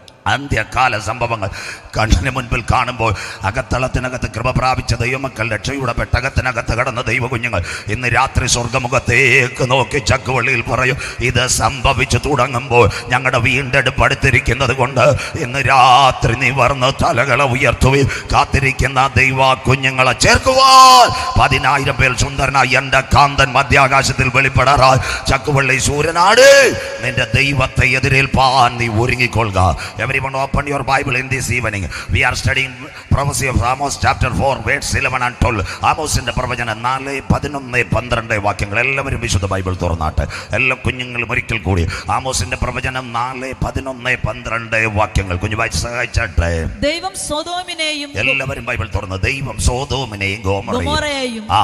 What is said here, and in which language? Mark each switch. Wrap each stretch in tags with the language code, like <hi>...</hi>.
<ml>അന്ത്യകാല സംഭവങ്ങൾ കണ്ണിന് മുൻപിൽ കാണുമ്പോൾ അകത്തളത്തിനകത്ത് കൃപ പ്രാപിച്ച ദൈവമക്കൾ, രക്ഷയുടെ പെട്ടകത്തിനകത്ത് കടന്ന ദൈവ കുഞ്ഞുങ്ങൾ ഇന്ന് രാത്രി സ്വർഗ്ഗമുഖത്തേക്ക് നോക്കി ചക്കുവള്ളിയിൽ പറയും, ഇത് സംഭവിച്ചു തുടങ്ങുമ്പോൾ ഞങ്ങളുടെ വീണ്ടെടുപ്പ് അടുത്തിരിക്കുന്നത് കൊണ്ട് ഇന്ന് രാത്രി നിവർന്ന് തലകളെ ഉയർത്തുകയും കാത്തിരിക്കുന്ന ദൈവ കുഞ്ഞുങ്ങളെ ചേർക്കുവാൻ 10,000 പേർ സുന്ദരനായി എൻ്റെ കാന്തൻ മധ്യാകാശത്തിൽ വെളിപ്പെടാറായി. ചക്കുവള്ളി സൂര്യനാട് നിന്റെ ദൈവത്തെ എതിരേൽപ്പാൻ നീ ഒരുങ്ങിക്കൊള്ളുക.</ml> <en>Everyone open your Bible in this evening. We are studying prophecy of Amos chapter 4 verse 11 and 12.</en> <ml>ആമോസിന്റെ പ്രവചനം 4, 11, 12 വാക്യങ്ങൾ. എല്ലാവരും വിശുദ്ധ ബൈബിൾ തുറന്നാട്ടെ. എല്ലാ കുഞ്ഞുങ്ങളും ഒരിക്കൽ കൂടി ആമോസിന്റെ പ്രവചനം 4, 11, 12 വാക്യങ്ങൾ കുഞ്ഞു വായിച്ച് സഹായിച്ചാട്ടെ. ദൈവം സൊദോമിനെയും, എല്ലാവരും ബൈബിൾ തുറന്ന്, ദൈവം സൊദോമിനെയും ഗൊമോറയെയും</ml>